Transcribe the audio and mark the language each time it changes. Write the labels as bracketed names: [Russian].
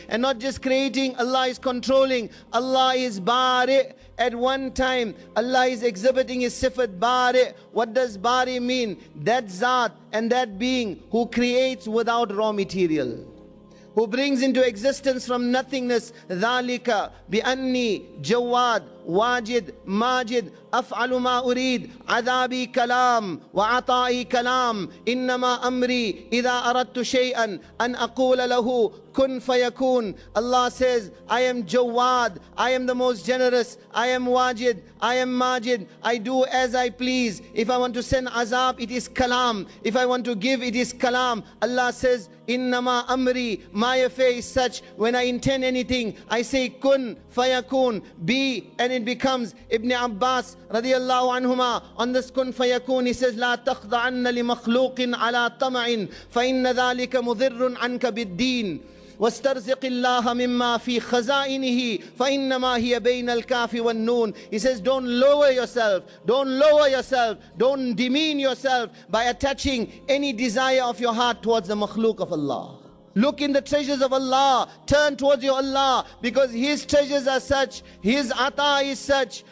[English] And not just creating, Allah is controlling. Allah is Bari. At one time, Allah is exhibiting His sifat Bari. What does Bari mean? That Zat and that being who creates without raw material, who brings into existence from nothingness. [Arabic] ذَلِكَ بِأَنِّي جَوَّادٌ واجد ماجد أفعل ما أريد عذابي كلام وعطائي كلام إنما أمري إذا أردت شيئا أن أقول له كن فيكون. [English] Allah says, I am Jawad, I am the most generous, I am Wajid, I am Majid, I do as I please. If I want to send azab, it is kalam. If I want to give, it is kalam. Allah says, Innama amri, my affair is such, when I intend anything, I say kun fayakun, be, and it becomes. [Arabic] Ibn Abbas radiallahu anhuma, [English] on this kun fayakun, he says, [Arabic] La takhda'anna li makhluqin ala tama'in, fa inna dhalika mudhirrun anka bid-deen. واسترزق الله مما في خزائنه فإنما هي بين الكاف والنون. [English] He says, don't lower yourself, don't demean yourself by attaching any desire of your heart towards the makhluk of Allah. Look in the treasures of Allah, turn towards your Allah, because His treasures are such, His ata is such.